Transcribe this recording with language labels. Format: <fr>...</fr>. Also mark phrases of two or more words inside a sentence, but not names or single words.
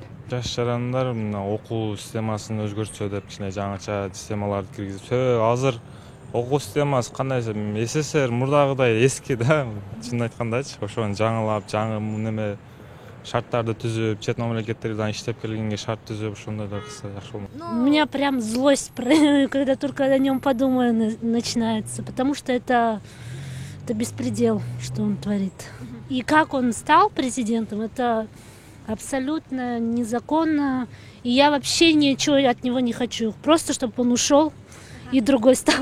<ky>Жаш жарандар окуу системасын өзгөртсө деп кичине жаңыча системаларды киргизип, азыр окуу системасы кандай десем, СССР мурдагыдай эски да, чынын айткандачы, ошону жаңылап, жаңы неме шарттарды түзүп, чет мамлекеттерден иштеп келгенге шарт түзүп, ошондой да кылса жакшы болмок.</ky> <ru>У меня прям злость, когда только о нем подумаю, начинается, потому что это беспредел, что он творит. И как он стал президентом, это абсолютно незаконно, и я вообще ничего от него не хочу, просто чтобы он ушел и другой стал.</ru>